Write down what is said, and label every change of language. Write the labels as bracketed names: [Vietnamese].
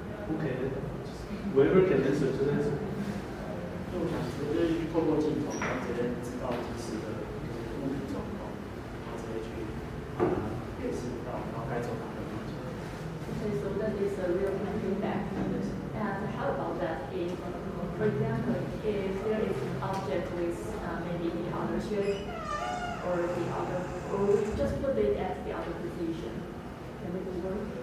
[English] Okay. Whoever can answer to this. [Chinese] 因为我想说，就是透过镜头，然后直接知道即时的物体状况，然后直接去辨识到，然后该走哪个方向。 [English] Okay, so that is a real-time feedback. And how about that if, for example, if there is an object with maybe the other shape or the other, or we just put it at the other position, can it work?